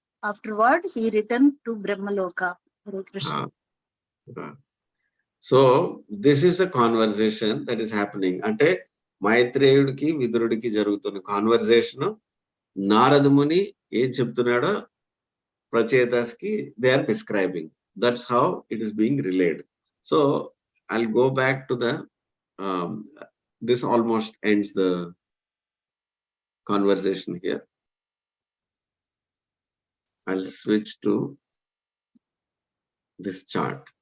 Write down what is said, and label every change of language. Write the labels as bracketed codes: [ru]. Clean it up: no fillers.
[en] Afterward, he returned to Brahmaloka. Hare Krishna. So, this is a conversation that is happening. [te] Ante మైత్రేయుడికి విదురుడికి జరుగుతున్న conversation. Naradamuni ఏం చెప్తున్నాడో ప్రచేతస్ కి [en] They are describing. That's how it is being related. So I'll go back to the this almost ends the conversation here. I'll switch to this chart.